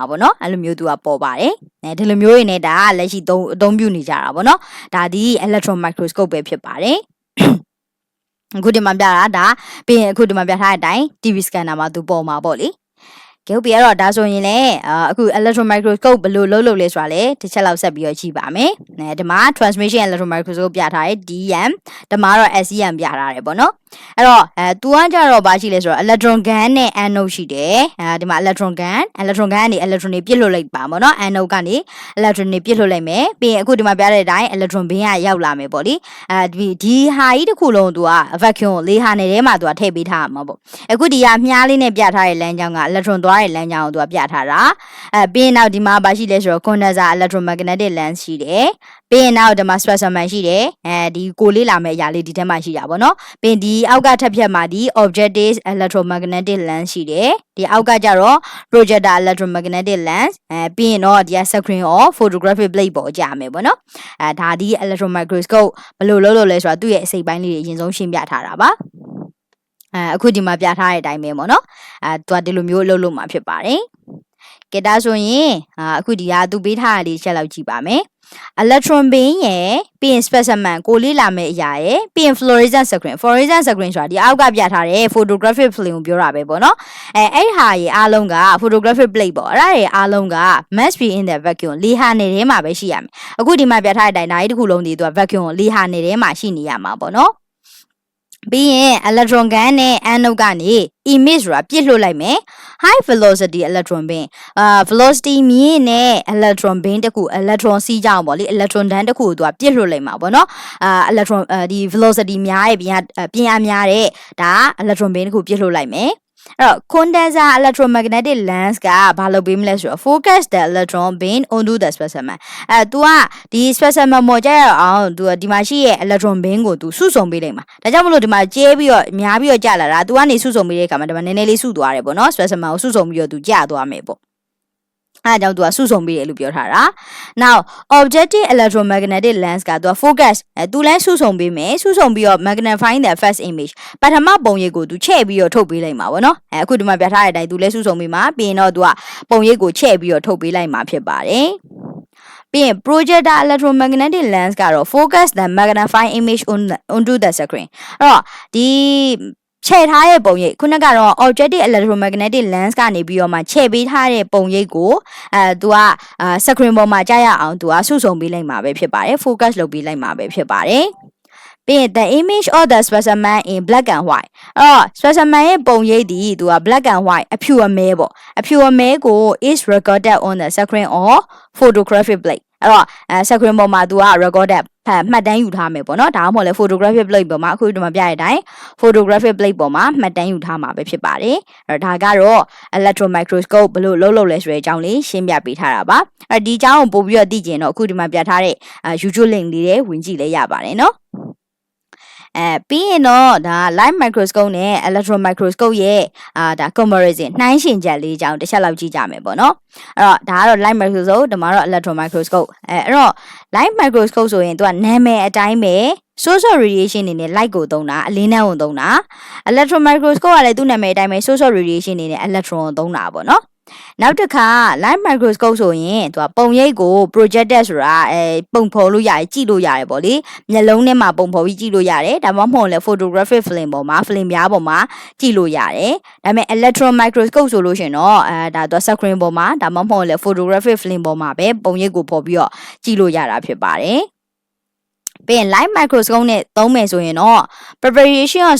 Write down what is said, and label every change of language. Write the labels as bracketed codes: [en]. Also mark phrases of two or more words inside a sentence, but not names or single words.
[my] ပေါ့နော်အဲ့လိုမျိုးသူကပေါ်ပါတယ်ဒီလိုမျိုးတွေနဲ့ဒါလက်ရှိအသုံးပြုနေကြတာပေါ့နော်ဒါဒီ [en] electron microscope [my] ပဲဖြစ်ပါတယ်အခုဒီမှာပြတာဒါပြီးရင်အခုဒီမှာပြထားတဲ့အတိုင်း [en] TV scanner [my] မှာသူပေါ်မှာပေါ့လေကဲဟုတ်ပြီအဲ့တော့ဒါဆိုရင်လည်းအခု [en] electron microscope [my] ဘယ်လိုလုပ်လဲဆိုတာလည်းတစ်ချက်လောက်ဆက်ပြီးတော့ ကြည့်ပါမယ်ဒီမှာ [en] transmission electron microscope [my] ပြထားတယ် DM ဒီမှာတော့ SEM ပြထားတယ်ပေါ့နော်အဲ့တော့သူကကြတော့ဘာရှိလဲဆိုတော့ [en] electron gun [my] နဲ့ anode ရှိတယ်ဒီမှာ [en] electron gun [my] ကနေ electron တွေပြစ်လွှတ်လိုက်ပါပေါ့နော် anode ကနေ electron တွေပြစ် လွှတ်လိုက်မယ်ပြီးရင်အခုဒီမှာပြတဲ့အတိုင်း [en] electron beam [my] ကရောက်လာမယ်ပေါ့လေဒီဟာကြီးတစ်ခုလုံးသူက vacuum ကိုလေးဟာနဲ့ထဲမှာသူကထည့်ပေးထားမှာပေါ့အခုဒီကမြား လေးနဲ့ပြထားတဲ့လမ်းကြောင်းက electron သွားတဲ့လမ်းကြောင်းကိုသူကပြထားတာပြီးရင်နောက်ဒီမှာဘာရှိလဲဆိုတော့ [en] condenser electromagnetic lens [my] ရှိတယ်ပြီး ရင်နောက်ဒီမှာ specimen ရှိတယ်ဒီကိုလေးလာမဲ့အရာလေးဒီထဲမှာရှိတာပေါ့နော်ပြီးရင်ဒီအောက်ကထပ်ဖြတ်မှာဒီ [en] objective electromagnetic lens [my] ရှိတယ်ဒီအောက်ကကျတော့ [en] projector electromagnetic lens [my] ပြီးရင်တော့ဒီက [en] screen or photographic plate [my] ပေါ်ကြာမယ်ပေါ့နော်ဒါဒီ [en] electron microscope [my] ဘယ်လိုလုပ်လို့လဲဆိုတာသူ့ရဲ့အစိပ်ပိုင်းလေးတွေအရင်ဆုံးရှင်းပြထားတာပါအခုဒီမှာပြထားတဲ့အတိုင်းပဲပေါ့နော်သူကဒီလိုမျိုးလုပ်လို့မှာဖြစ်ပါတယ်ကဲဒါဆိုရင်အခုဒီကသူပေးထားတာလေးချက်လောက်ကြည့်ပါမယ် [en] electron beam [my] ရဲ့ပြီးရင် specimen ကိုလေးလာမယ့်အရာရဲ့ပြီးရင် [en] fluorescent screen [my] ဆိုတာဒီအောက်ကပြထားတဲ့ [en] photographic film [my] ကိုပြောတာပဲပေါ့နော်အဲ့ဟာရဲ့အားလုံးက [en] photographic plate [my] ပေါ့အဲ့ဒါရဲ့အားလုံးက [en] must be in the vacuum [my] လေဟာနေထဲမှာပဲရှိရမယ်အခုဒီမှာပြထားတဲ့အတိုင်းဒါကြီးတစ်ခုလုံးဒီသူက vacuum လေဟာနေထဲမှာရှိနေရမှာပေါ့နော်ပြီးရင် [en] electron gun [my] နဲ့ anode ကနေ image ဆိုတာပြစ်လွှတ်လိုက်မယ် [en] high velocity electron beam [my] velocity မြင့်နဲ့ [en] electron beam [my] တခု electron စီးကြအောင်ပေါ့လေ electron တန်းတခုကိုသူကပြစ်လွှတ်လိုက် မှာပေါ့နော်electron ဒီ velocity များရဲ့ပြင်အားများတဲ့ဒါ [en] electron beam [my] တခုပြစ်လွှတ်လိုက်မယ်အဲ့တော့ [en] condenser electromagnetic lens [my] ကဘာလုပ်ပေးမလဲဆိုတော့ [en] focus the electron beam onto the [my] specimen သူကဒီ specimen ပေါ်ကြရအောင်သူကဒီမှာရှိရဲ့ [en] electron beam [my] ကိုသူစုစုံပေးလိုက်မှာဒါကြောင့်မလို့ဒီမှာကျဲပြီးတော့များပြီးတော့ကြာလာတာသူကနေစုစုံပေးတဲ့အခါမှာဒီမှာနည်းနည်းလေးစုသွားတယ်ပေါ့နော် specimen ကိုစုစုံပြီးတော့သူကြာသွားမယ်ပေါ့အဲ့ဒါကြောင့်သူကစုစုံပြီးတယ်လို့ပြောထားတာ [en] now objective electromagnetic lens [my] ကသူက focus သူလည်းစုစုံပေးမယ်စုစုံပြီးတော့ [en] magnifying the first image [my] ပထမပုံရိပ်ကိုသူချဲ့ပြီးတော့ထုတ်ပေးလိုက်မှာပေါ့နော်အခုဒီမှာပြထားတဲ့အတိုင်းသူလည်းစုစုံပေးမှာပြီးရင်တော့သူကပုံ ရိပ်ကိုချဲ့ပြီးတော့ထုတ်ပေးလိုက်မှာဖြစ်ပါတယ်ပြီးရင် [en] projector electromagnetic lens [my] ကတော့ [en] focus the magnifying image onto the screen [my] အဲ့တော့ဒီချဲ့ထားတဲ့ပုံရိပ်ခုနကတော့ [en] objective electromagnetic lens [my] ကနေပြီးတော့မှချဲ့ပေးထားတဲ့ပုံရိပ်ကိုသူကscreen ပေါ်မှာ ကြာရအောင်သူကစုစုံပေးလိုက်မှာပဲဖြစ်ပါတယ် focus လုပ်ပေးလိုက်မှာပဲဖြစ်ပါတယ်ပြီးရင် [en] the image of the specimen in black and white [my] အဲ့တော့ specimen ရဲ့ပုံရိပ်ဒီ သူက [en] black and white [my] အဖြူအမဲပေါ့အဖြူအမဲကို [en] is recorded on the screen or photographic plate [my] အဲ့တော့screen ပေါ်မှာသူက recorded မှတ်တမ်းယူထားမယ်ပေါ့နော်ဒါမှမဟုတ်လဲ [en] photographic plate [my] ပေါ်မှာအခုဒီမှာပြရတဲ့အတိုင်း [en] photographic plate [my] ပေါ်မှာမှတ်တမ်းယူထားမှာပဲဖြစ်ပါတယ်အဲ့ဒါကတော့ [en] electron microscope [my] ဘယ်လိုလုပ်လဲဆိုတဲ့အကြောင်းလေးရှင်းပြပေးထားတာပါအဲ့ဒီအကြောင်းကိုပို့ပြီးတော့သိကျင်တော့အခုဒီမှာပြထားတဲ့ YouTube link လေးတွေဝင်ကြည့်လဲရပါတယ်နော်ပြီးရင်တော့ဒါ [en] light microscope [my] နဲ့ [en] electron microscope [my] ရဲ့ဒါ comparison နှိုင်းယှဉ်ချက်လေးအကြောင်းတစ်ချက်လောက်ကြည့်ကြမယ်ပေါ့နော်အဲ့တော့ဒါကတော့ [en] light microscope [my] ဒီမှာတော့ [en] electron microscope [my] အဲ့တော့ [en] light microscope [my] ဆိုရင်သူကနာမည်အတိုင်းပဲ [en] source of radiation [my] အနေနဲ့ light ကိုသုံးတာအလင်းနှန်းကိုသုံးတာ [en] electron microscope [my] ကလည်းသူ့နာမည်အတိုင်းပဲ [en] source of radiation [my] အနေနဲ့ electron ကိုသုံးတာပေါ့နော်နောက်တစ်ခါ light microscope ဆိုရင်သူကပုံရိပ်ကို projected ဆိုတာပုံဖော်လို့ရတယ်ကြည့်လို့ရတယ်ပေါ့လေမျက်လုံးထဲမှာပုံဖော်ပြီးကြည့်လို့ရတယ်ဒါမှမဟုတ်လဲ [en] photographic film [my] ပေါ်မှာ film ပြားပေါ်မှာကြည့်လို့ရတယ်ဒါပေမဲ့ [en] electron microscope [my] ဆိုလို့ရှင်တော့ဒါသူ screen ပေါ်မှာဒါမှမဟုတ်လဲ [en] photographic film [my] ပေါ်မှာပဲပုံရိပ်ကိုဖော်ပြီးတော့ကြည့်လို့ရတာဖြစ်ပါတယ်ပြီးရင် [en] light microscope [my] နဲ့သုံးမယ်ဆိုရင်တော့ [en] preparation of